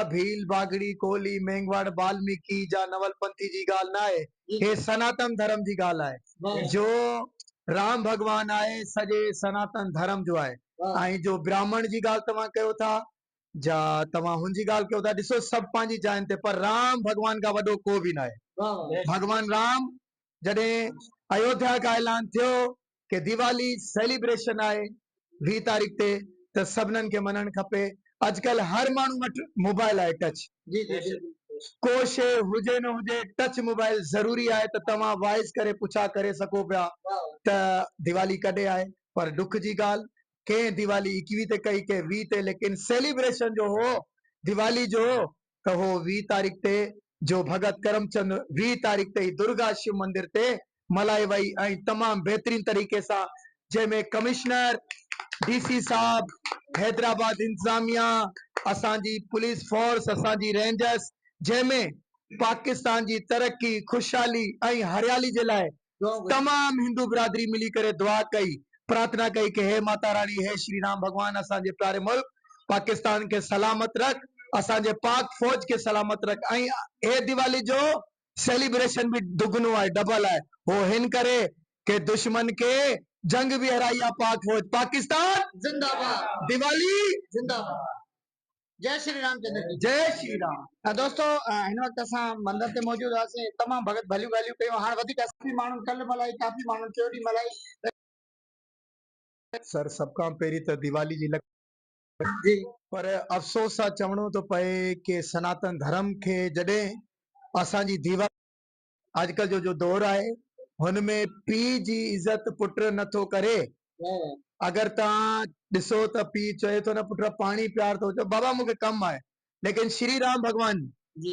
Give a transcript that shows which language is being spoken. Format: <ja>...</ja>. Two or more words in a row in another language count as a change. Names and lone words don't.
<sd>भील बागड़ी कोहली मेंगवाड़ वाल्मीकि जा नवलपंथी जी ॻाल्हि न आहे, हे सनातन धर्म जी ॻाल्हि आहे। जो राम भगवान आहे सॼे सनातन धर्म जो आहे ऐं जो ब्राह्मण जी ॻाल्हि तव्हां कयो था जा तव्हां हुनजी ॻाल्हि कयो था, ॾिसो सभु पंहिंजी जाइ ते, पर राम भगवान खां वॾो को बि न आहे। भगवान राम जॾहिं अयोध्या का ऐलान थियो कि दिवाली सेलिब्रेशन आहे 20 तारीख़ ते त सभिनीनि खे मञणु खपे। अॼुकल्ह हर माण्हू वटि मोबाइल आहे टच, को शइ हुजे न हुजे</sd> <en>touch mobile</en> <sd>ज़रूरी आहे त तव्हां वॉइस करे पुछा करे सघो पिया त दिवाली कॾहिं आहे। पर दुख जी ॻाल्हि कंहिं दिवाली 21 ते कई के 20 ते, लेकिन सेलिब्रेशन जो हो दिवाली जो त हो 20 तारीख़ ते जो भगत करमचंद 20 तारीख़ ते दुर्गा शिव मंदिर ते मल्हाई वई ऐं तमाम बेहतरीन तरीक़े सां, जंहिंमें कमिश्नर डीसी साहब हैदराबाद इंतजामिया असांजी पुलिस फोर्स असांजी रेंजर्स, जंहिंमें पाकिस्तान जी तरक्की खुशहाली ऐं हरियाली जे लाइ तमाम हिंदू बिरादरी मिली करे दुआ कई, प्रार्थना कई कि हे माता रानी, हे श्री राम भगवान असांजे प्यारे मुल्क पाकिस्तान के सलामत रख, असांजे पाक फौज के सलामत रख। ऐं हे दिवाली जो सेलिब्रेशन भी दुगनो आहे, डबल आहे। हो हिन करे कि दुश्मन के जंग भी हराई आहे पाक फौज। पाकिस्तान जिंदाबाद, दिवाली</sd> <hi>जिंदाबाद। जय श्री राम चंद्र जी। जय श्री राम।</hi> <sd>दोस्तों हिन वक़्तु असां मंदिर ते मौजूद हुआसीं, तमामु भगत भलियूं ॻाल्हियूं कयूं। हाणे वधीक काफ़ी माण्हुनि कल्ह मल्हाई, काफ़ी माण्हुनि टियों ॾींहुं मल्हाई। सर सबका पहिरीं त दिवाली जी जी पर अफ़सोस सां चवणो थो पए कि सनातन धर्म खे जॾहिं असांजी दीवार अॼुकल्ह जो दौर आहे हुनमें पीउ जी इज़त पुट नथो करे। अगर तव्हां ॾिसो त पीउ चए थो न पुट पाणी प्यार थो चओ बाबा मूंखे कमु आहे, लेकिन श्री राम भगवान जी</sd>